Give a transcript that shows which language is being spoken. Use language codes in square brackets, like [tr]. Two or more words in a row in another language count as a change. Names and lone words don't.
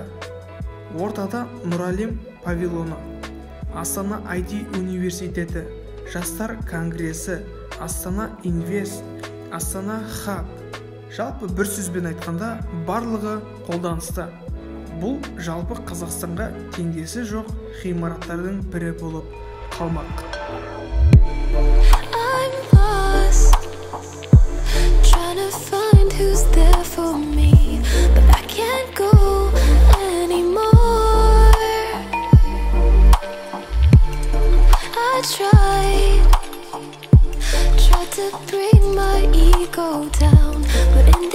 [kk] Ортада Нұралем павильоны, Астана IT университеті, Жастар конгресі, Астана Инвест, Астана Хаб. Жалпы бір сөзбен айтқанда барлығы қолданыста. Бұл жалпы Қазақстанға теңдесі жоқ ғимараттардың бірі болып қалмақ. [en] I'm lost, trying to find who's there for me, but I can't go anymore. I tried to bring my ego down, but